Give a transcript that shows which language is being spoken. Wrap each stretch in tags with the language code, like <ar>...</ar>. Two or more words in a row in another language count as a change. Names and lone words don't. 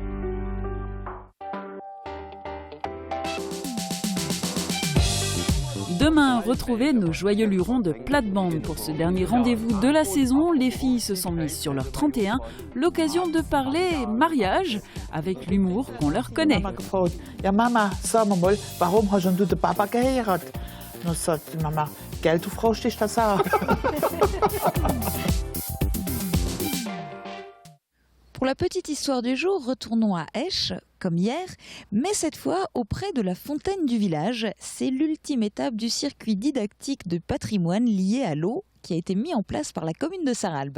<fr>Demain, retrouvez nos joyeux lurons de plate-bande. Pour ce dernier rendez-vous de la saison, les filles se sont mises sur leur 31, l'occasion de parler mariage avec l'humour qu'on leur connaît.</fr> <de>Ja, Mama, sag mal, warum hast du den Papa geheiratet? Dann sagt die Mama, gell, du fragst dich das auch.</de> <fr>Pour la petite histoire du jour, retournons à Esch, comme hier, mais cette fois auprès de la fontaine du village. C'est l'ultime étape du circuit didactique de patrimoine lié à l'eau qui a été mis en place par la commune de Sarralbe.</fr>